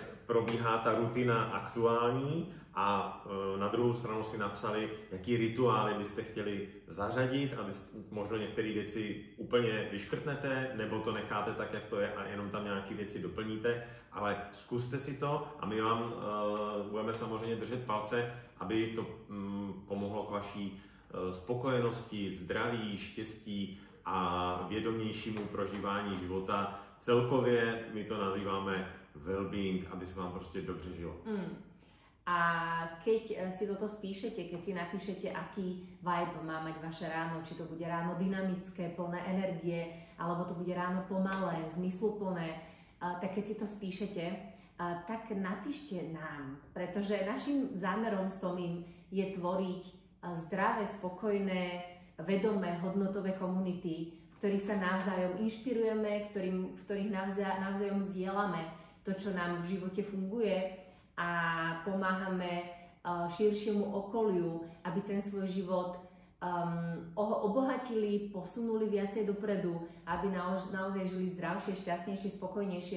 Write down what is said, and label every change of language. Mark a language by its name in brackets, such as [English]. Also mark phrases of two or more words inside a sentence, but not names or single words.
[Czech] probíhá ta rutina aktuální a na druhou stranu si napsali, jaký rituály byste chtěli zařadit, aby možno některé věci úplně vyškrtnete, nebo to necháte tak, jak to je a jenom tam nějaké věci doplníte, ale zkuste si to a my vám budeme samozřejmě držet palce, aby to pomohlo k vaší spokojenosti, zdraví, štěstí a vědomějšímu prožívání života. Celkově my to nazýváme well-being, aby se vám prostě dobře žilo. [Slovak] A keď si toto spíšete, keď si napíšete, aký vibe má mať vaše ráno, či to bude ráno dynamické, plné energie, alebo to bude ráno pomalé, zmysluplné, tak keď si to spíšete, tak napíšte nám, pretože našim zámerom s Tomím je tvoriť zdravé, spokojné, vedomé, hodnotové komunity, v ktorých sa navzájom inšpirujeme, v ktorých navzájom zdieľame to, čo nám v živote funguje a pomáhame širšiemu okoliu, aby ten svoj život obohatili, posunuli viacej dopredu, aby naozaj žili zdravšie, šťastnejšie, spokojnejšie.